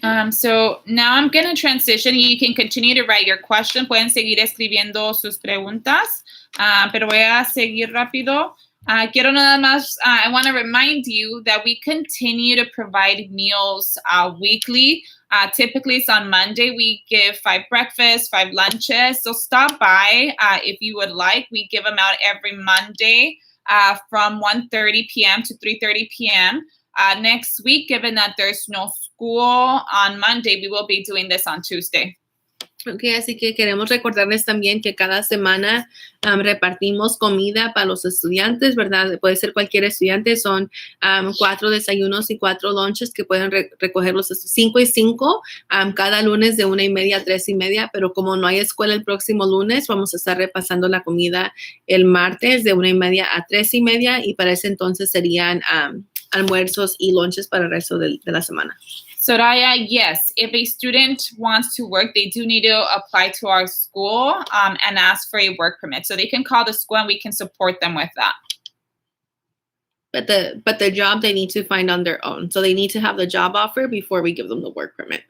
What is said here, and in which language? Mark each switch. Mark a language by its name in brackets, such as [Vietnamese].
[English] So now I'm going to transition. You can continue to write your question. [Spanish] Pueden seguir escribiendo sus preguntas, pero voy a seguir rápido. Quiero nada más, [English] I want to remind you that we continue to provide meals weekly. Typically, it's on Monday. We give 5 breakfasts, 5 lunches. So stop by if you would like. We give them out every Monday from 1:30 p.m. to 3:30 p.m. Next week, given that there's no school on Monday, we will be doing this on Tuesday. [Spanish] Okay, así que queremos recordarles también que cada semana repartimos comida para los estudiantes, ¿verdad? Puede ser cualquier estudiante, son 4 desayunos y 4 lunches que pueden recoger los 5 y 5 cada lunes de 1:30 a 3:30, pero como no hay escuela el próximo lunes, vamos a estar repasando la comida el martes de 1:30 a 3:30 y para ese entonces serían almuerzos y lunches para el resto de la semana. [English] Soraya, yes, if a student wants to work, they do need to apply to our school and ask for a work permit. So they can call the school and we can support them with that. But the job they need to find on their own. So they need to have the job offer before we give them the work permit.